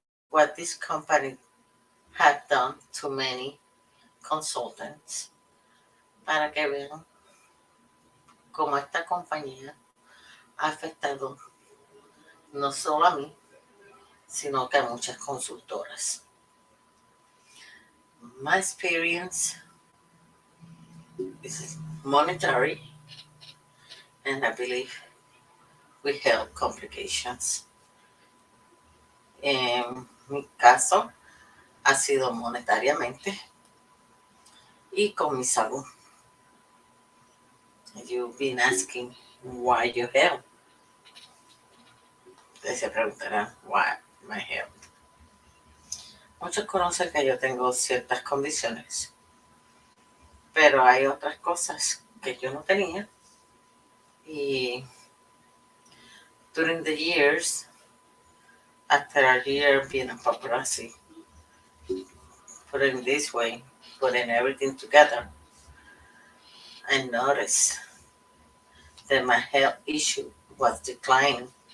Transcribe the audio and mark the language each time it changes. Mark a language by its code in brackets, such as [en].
[en] what this company had done to many consultants, [es] para que vean cómo esta compañía ha afectado no solo a mí, sino que a muchas consultoras. [en] My experience is monetary, and I believe we help complications. [es] En mi caso, ha sido monetariamente y con mi salud. [en] You've been asking why your health. [es] Ustedes se preguntarán, [en] why my health. [es] Muchos conocen que yo tengo ciertas condiciones, pero hay otras cosas que yo no tenía. [en] Y during the years, after a year being a paparazzi, putting it this way, putting everything together, I noticed that my health issue was declining.